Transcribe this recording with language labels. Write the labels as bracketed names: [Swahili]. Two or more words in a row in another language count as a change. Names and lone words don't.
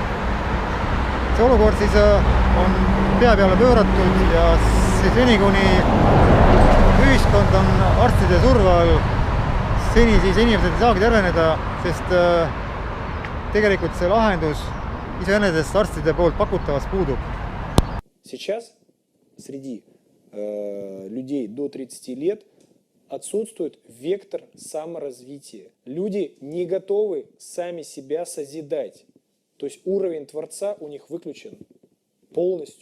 [Estonian] See olukord siis on pea peale pööratud ja seni kuni ühiskond on arstide surve all, seni siis inimesed ei saagi terveneda, sest tegelikult see lahendus iseenesest arstide poolt pakutavas puudub. [Russian] Сейчас среди людей до 30 лет отсутствует вектор саморазвития. Люди не готовы сами себя созидать. То есть уровень Творца у них выключен полностью.